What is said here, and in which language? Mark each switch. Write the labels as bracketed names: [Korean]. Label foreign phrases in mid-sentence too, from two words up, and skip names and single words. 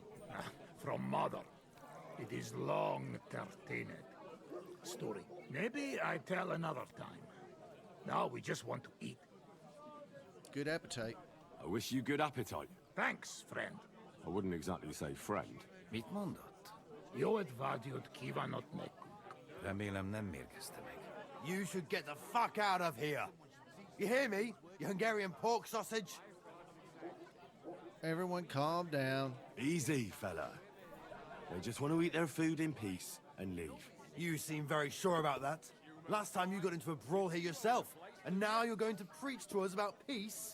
[English] From mother. It is long entertained story. Maybe I tell another time. Now we just want to eat. Good appetite. I wish you good appetite. Thanks, friend. I wouldn't exactly say friend. [Hungarian] Mit mondott? Jó et vágyott kívánott nekünk. Remélem nem mérgezte meg. [English] You should get the fuck out of here. You hear me, you Hungarian pork sausage? Everyone calm down. Easy, fella. They just want to eat their food in peace and leave. You seem very sure about that. Last time you got into a brawl here yourself, and now you're going to preach to us about peace?